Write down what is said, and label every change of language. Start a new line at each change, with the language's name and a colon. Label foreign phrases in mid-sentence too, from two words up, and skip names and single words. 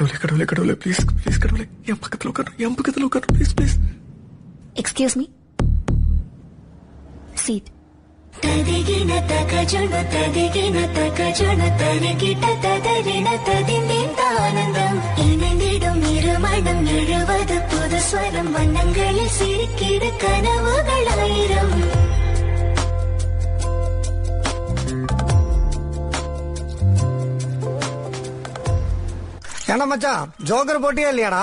Tamil: கடவுளே கடவுளே
English: please please
Tamil: கடவுளே என் பக்கத்துல உட்காரு
English: please please. Excuse me. Seat. ತದಿಗಿನ ತಕಜುಣ ತದಿಗಿನ ತಕಜುಣ ತರಿಗಿಟ ತದರಿಣ ತದಿಂದಿಂದ
Tamil: ஆனந்தம் இணைந்திடும் இருமணம் எழுவது புது ஸ்வரம் வண்ணங்களில் சிரிக்கிட கனவுகள் ஆயிரம். என்ன மச்சான் ஜோக்கர் போட்டியா இல்லையாடா?